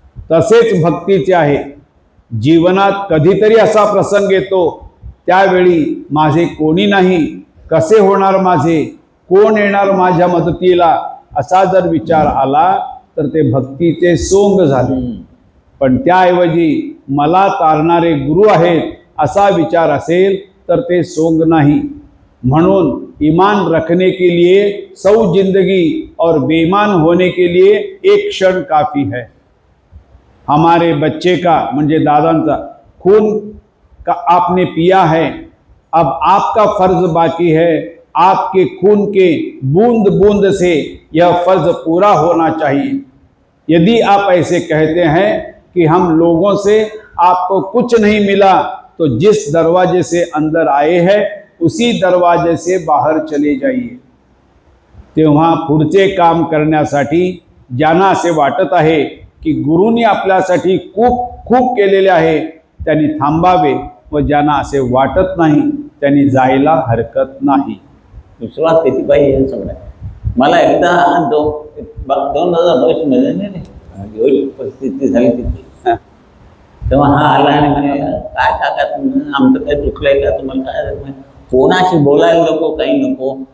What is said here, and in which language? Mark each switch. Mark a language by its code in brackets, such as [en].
[mr] तसेच भक्तीचे आहे. जीवनात कधीतरी असा प्रसंग येतो त्यावेळी माझे कोणी नाही, कसे होणार माझे, कोण येणार माझ्या मदतीला, असा जर विचार आला तर ते भक्तीचे सोंग झाले. पण त्याऐवजी मला तारणारे गुरु आहेत असा विचार असेल तर ते सोंग नाही. [hi] म्हणून ईमान रखने के लिए 100 जिंदगी और बेईमान होने के लिए एक क्षण काफी है. हमारे बच्चे का [mr] म्हणजे दादांचा [hi] खून का आपने पिया है, अब आपका फर्ज बाकी है. आपके खून के बूंद बूंद से यह फर्ज पूरा होना चाहिए. यदि आप ऐसे कहते हैं कि हम लोगों से आपको कुछ नहीं मिला तो जिस दरवाजे से अंदर आए हैं उसी दरवाजे से बाहर चले जाइए. [mr] तेव्हा पुढचे काम करण्यासाठी ज्यांना असे वाटत आहे की गुरूंनी आपल्यासाठी खूप खूप केलेले आहे त्यांनी थांबावे व ज्यांना असे वाटत नाही त्यांनी जायला हरकत नाही. विश्वास किती पाहिजे सगळं. मला एकदा 2022 मध्ये एवढी परिस्थिती झाली तिथे, तेव्हा हा आला आणि म्हणे काय काका तुम्ही आमचं काही चुकलंय का, तुम्हाला काय कोणाशी बोलायला नको काही नको.